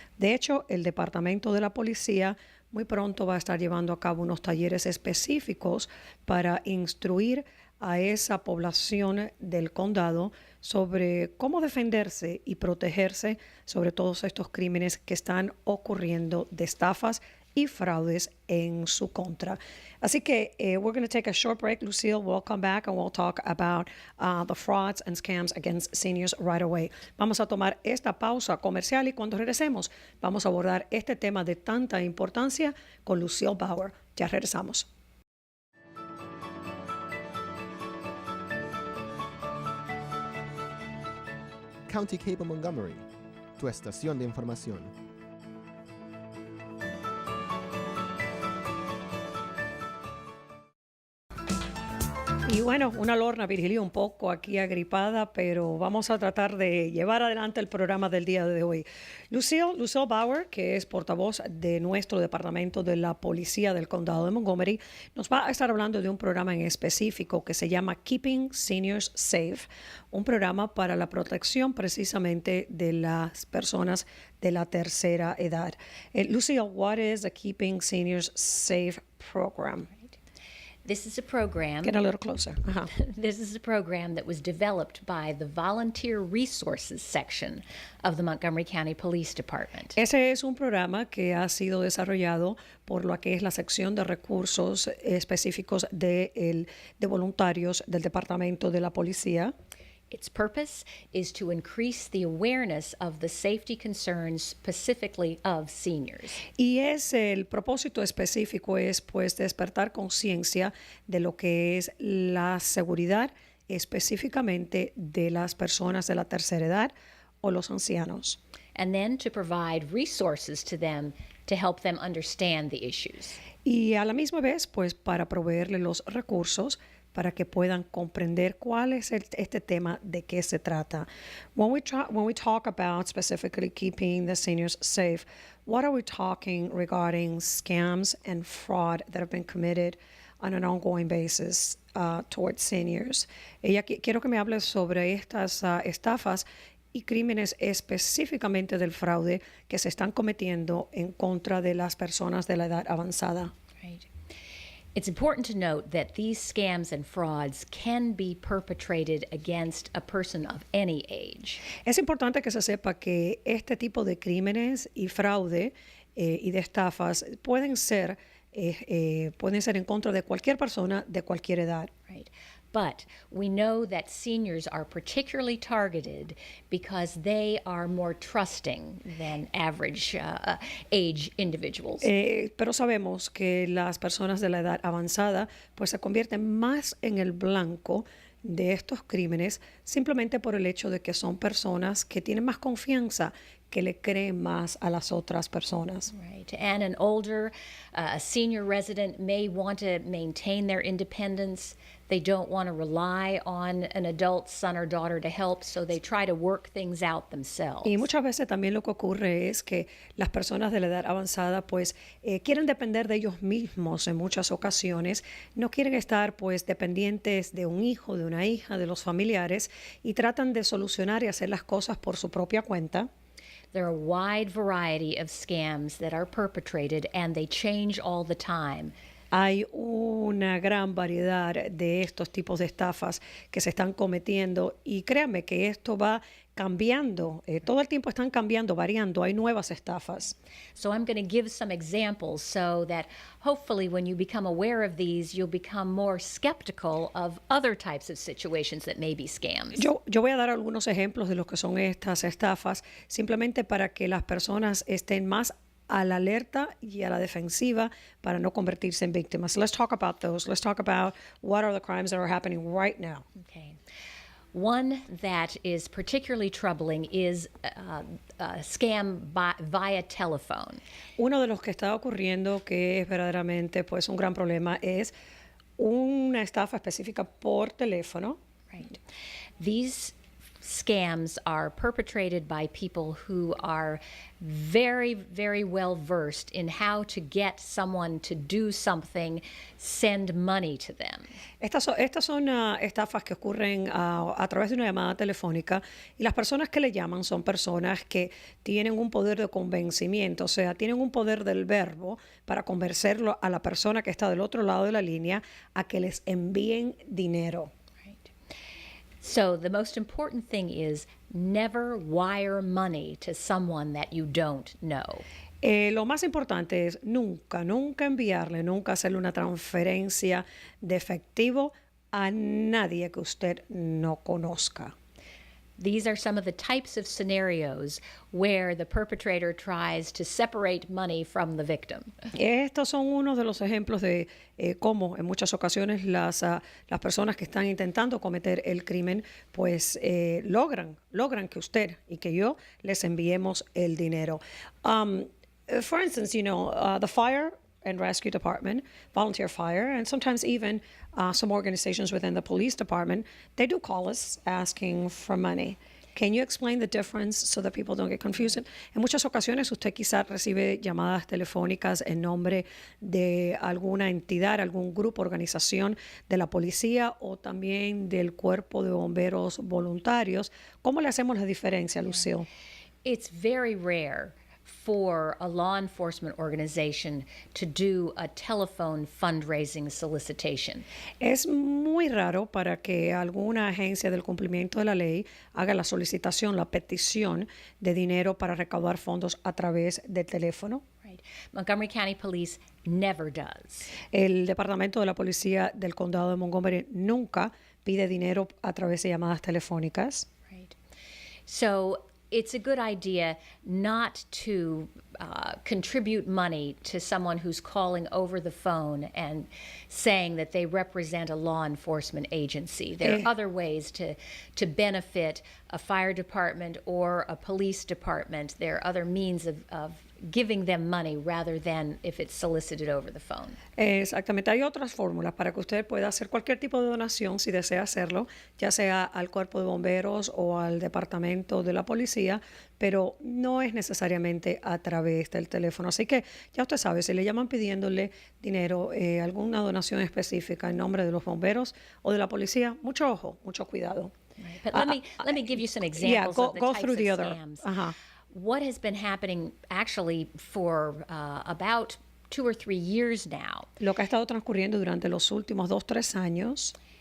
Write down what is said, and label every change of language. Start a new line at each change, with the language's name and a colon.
Spanish: De hecho, el Departamento de la Policía muy pronto va a estar llevando a cabo unos talleres específicos para instruir a esa población del condado sobre cómo defenderse y protegerse sobre todos estos crímenes que están ocurriendo de estafas y fraudes en su contra. Así que
English: we're going to take a short break, Lucille. We'll come back and we'll talk about the frauds and scams against seniors right away.
Spanish: Vamos a tomar esta pausa comercial y cuando regresemos vamos a abordar este tema de tanta importancia con Lucille Bauer. Ya regresamos. County Cable Montgomery, tu estación de información. Y bueno, una Lorna Virgilí un poco aquí agripada, pero vamos a tratar de llevar adelante el programa del día de hoy. Lucille Bauer, que es portavoz de nuestro Departamento de la Policía del Condado de Montgomery, nos va a estar hablando de un programa en específico que se llama Keeping Seniors Safe, un programa para la protección precisamente de las personas de la tercera edad.
English: Lucille, what is the Keeping Seniors Safe program? This is a program. Get a little closer. Uh-huh. This is a program that was developed by the Volunteer Resources section of the Montgomery County Police Department.
Spanish: Ese es un programa que ha sido desarrollado por lo que es la sección de recursos específicos de voluntarios del Departamento de la Policía.
English: Its purpose is to increase the awareness of the safety concerns specifically of seniors.
Spanish: Y el propósito específico es pues despertar conciencia de lo que es la seguridad específicamente de las personas de la tercera edad o los ancianos.
English: And then to provide resources to them to help them understand the issues.
Spanish: Y a la misma vez pues para proveerle los recursos para que puedan comprender cuál es este tema, de qué se trata.
English: When we talk about specifically keeping the seniors safe, what are we talking regarding scams and fraud that have been committed on an ongoing basis towards seniors?
Spanish: Quiero que me hable sobre estas estafas y crímenes específicamente del fraude que se están cometiendo en contra de las personas de la edad avanzada.
English: Right. It's important to note that these scams and frauds can be perpetrated against a person of any age.
Spanish: Es importante que se sepa que este tipo de crímenes y fraude y de estafas pueden ser en contra de cualquier persona de cualquier edad.
English: Right. But we know that seniors are particularly targeted because they are more trusting than average age individuals.
Spanish: Pero sabemos que las personas de la edad avanzada pues se convierten más en el blanco de estos crímenes simplemente por el hecho de que son personas que tienen más confianza que le creen más a las otras personas.
English: Right. And an older, a senior resident may want to maintain their independence. They don't want to rely on an adult son or daughter to help, so they try to work things out themselves.
Spanish: Y muchas veces también lo que ocurre es que las personas de la edad avanzada pues quieren depender de ellos mismos en muchas ocasiones, no quieren estar pues dependientes de un hijo, de una hija, de los familiares y tratan de solucionar y hacer las cosas por su propia cuenta.
English: There are a wide variety of scams that are perpetrated and they change all the time.
Spanish: Hay una gran variedad de estos tipos de estafas que se están cometiendo y créanme que esto va cambiando, todo el tiempo están cambiando, variando, hay nuevas estafas.
English: So I'm going to give some examples so that hopefully when you become aware of these, you'll become more skeptical of other types of situations that may be scams.
Spanish: Yo voy a dar algunos ejemplos de lo que son estas estafas, simplemente para que las personas estén más a la alerta y a la defensiva para no convertirse en víctimas.
English: Let's talk about those. Let's talk about what are the crimes that are happening right now. Okay. One that is particularly troubling is a scam via telephone.
Spanish: Uno de los que está ocurriendo que es verdaderamente pues un gran problema es una estafa específica por teléfono.
English: Right. These scams are perpetrated by people who are very, very well versed in how to get someone to do something, send money to them.
Spanish: Estas son estafas que ocurren a través de una llamada telefónica y las personas que le llaman son personas que tienen un poder de convencimiento, o sea, tienen un poder del verbo para convencerlo a la persona que está del otro lado de la línea a que les envíen dinero.
English: So the most important thing is never wire money to someone that you don't know.
Spanish: Lo más importante es nunca enviarle, nunca hacerle una transferencia de efectivo a nadie que usted no conozca.
English: These are some of the types of scenarios where the perpetrator tries to separate money from the victim.
Spanish: Estos son unos de los ejemplos de cómo en muchas ocasiones las personas que están intentando cometer el crimen pues logran que usted y que yo les enviemos el dinero.
English: For instance, the fire and rescue department, volunteer fire, and sometimes even some organizations within the police department, they do call us asking for money. Can you explain the difference so that people don't get confused?
Spanish: En muchas ocasiones usted quizás recibe llamadas telefónicas en nombre de alguna entidad, algún grupo, organización de la policía o también del cuerpo de bomberos voluntarios. ¿Cómo le hacemos la diferencia, Lucille?
English: It's very rare for a law enforcement organization to do a telephone fundraising solicitation.
Spanish: Es muy raro para que alguna agencia del cumplimiento de la ley haga la solicitación, la petición de dinero para recaudar fondos a través del teléfono.
English: Right. Montgomery County Police never does.
Spanish: El Departamento de la Policía del Condado de Montgomery nunca pide dinero a través de llamadas telefónicas.
English: Right. So it's a good idea not to contribute money to someone who's calling over the phone and saying that they represent a law enforcement agency. There are other ways to benefit a fire department or a police department. There are other means of giving them money rather than if it's solicited over the phone.
Spanish: Exactamente, hay otras fórmulas para que usted pueda hacer cualquier tipo de donación si desea hacerlo, ya sea al cuerpo de bomberos o al departamento de la policía, pero no es necesariamente a través del teléfono. Así que ya usted sabe, si le llaman pidiéndole dinero, alguna donación específica en nombre de los bomberos o de la policía, mucho ojo, mucho cuidado.
English: Right. But let me give you some examples of the go types through the of other. scams. Uh-huh. What has been happening actually for about 2 or 3 years now.
Spanish: Lo que ha estado transcurriendo durante los últimos 2-3 años.